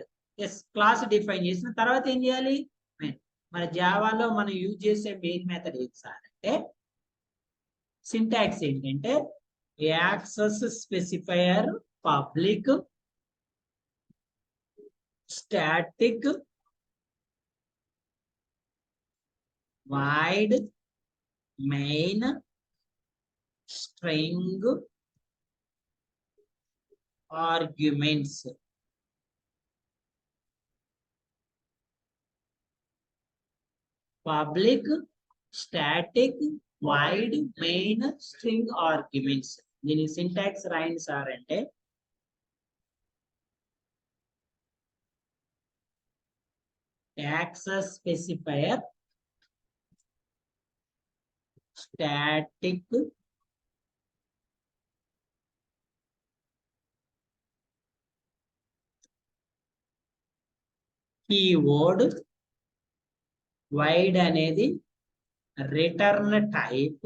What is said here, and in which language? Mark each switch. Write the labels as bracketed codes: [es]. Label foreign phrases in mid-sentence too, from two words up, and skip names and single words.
[te] ఎస్, [en] class define [te] చేసిన తర్వాత ఏం చేయాలి? మెయిన్. మరి జావాలో మనం [en] యూజ్ చేసే main method [te] ఏది సార్ అంటే, [en] సింటాక్స్ ఏంటంటే access specifier public static void main string arguments. Public static void main string arguments. దీని సింటాక్స్ [te] రాయండి సార్ అంటే, [en] access specifier static keyword, void అనేది return type.